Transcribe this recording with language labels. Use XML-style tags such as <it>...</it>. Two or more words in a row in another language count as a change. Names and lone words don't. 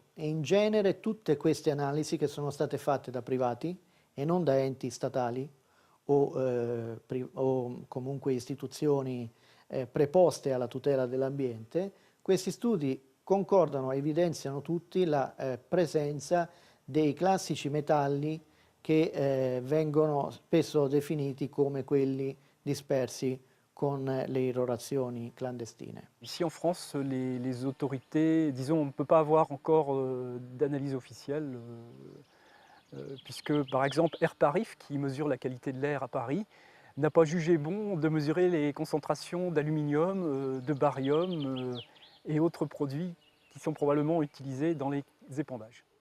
<it>E in genere tutte queste analisi, che sono state fatte da privati e non da enti statali o comunque istituzioni preposte alla tutela dell'ambiente, questi studi concordano e evidenziano tutti la presenza dei classici metalli che vengono spesso definiti come quelli dispersi con le irrorazioni clandestine.</it> <fr>Ici en France, les autorités, disons, on ne peut pas avoir encore d'analyse officielle, puisque par exemple Air Paris, qui mesure la qualité de l'air à Paris, n'a pas jugé bon de mesurer les concentrations d'aluminium, de barium et autres produits qui sont probablement utilisés dans les épandages.</fr>